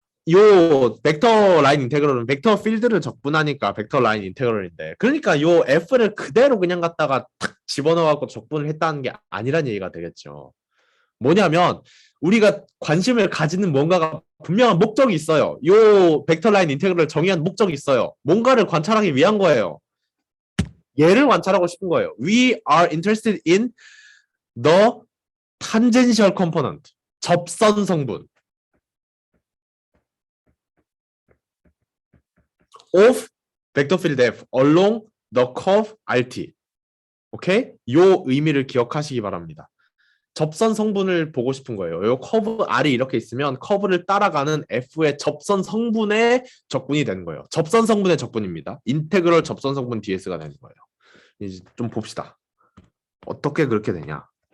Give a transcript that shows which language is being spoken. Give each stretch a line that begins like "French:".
Korean: 요 벡터 라인 인테그럴은 벡터 필드를 적분하니까 벡터 라인 인테그럴인데 그러니까 요 f를 그대로 그냥 갖다가 탁 집어넣어갖고 적분을 했다는 게 아니란 얘기가 되겠죠. 뭐냐면 우리가 관심을 가지는 뭔가가 분명한 목적이 있어요. 요 벡터 라인 인테그럴 정의한 목적이 있어요. 뭔가를 관찰하기 위한 거예요. 얘를 관찰하고 싶은 거예요.
English: We are interested in the tangential component.
Korean: 접선 성분
English: of vector field F along the curve RT.
Korean: 오케이? 요 의미를 기억하시기 바랍니다. 접선 성분을 보고 싶은 거예요. 요 커브 R이 이렇게 있으면 커브를 따라가는 F의 접선 성분의 적분이 되는 거예요. 접선 성분의 적분입니다. 인테그럴 접선 성분 DS가 되는 거예요. 이제 좀 봅시다. 어떻게 그렇게 되냐?